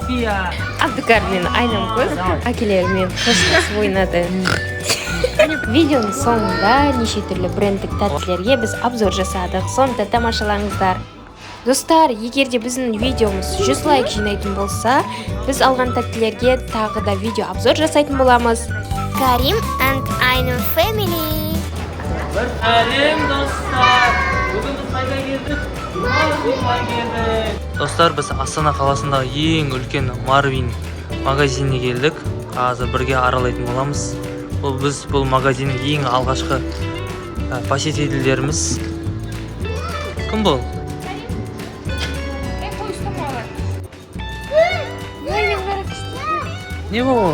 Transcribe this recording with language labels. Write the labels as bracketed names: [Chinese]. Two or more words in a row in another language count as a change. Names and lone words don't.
[Kazakh] Абдыкар мен Айнамкөз әкелерімен қоштасып ойнады. Видеоның соңында неше түрлі брендтік тәттілерге біз обзор жасадық. Соны да тамашалаңыздар. Достар, егер де біздің видеомыз 100 лайк жинайтын болса, біз алған тәттілерге тағы да видео обзор жасайтын боламыз. [English] Karim and Aynur family. [Kazakh] Bir salim dostlar. Bugün biz qayda keldik? Marvinga keldik. Dostlar, biz Астана қаласындағы ең үлкен Marvin магазиніне келдік. Қазір бірге аралайтын боламыз. Бұл магазиннің ең алғашқы посетительдеріміз. Кім бұл? Не бұл?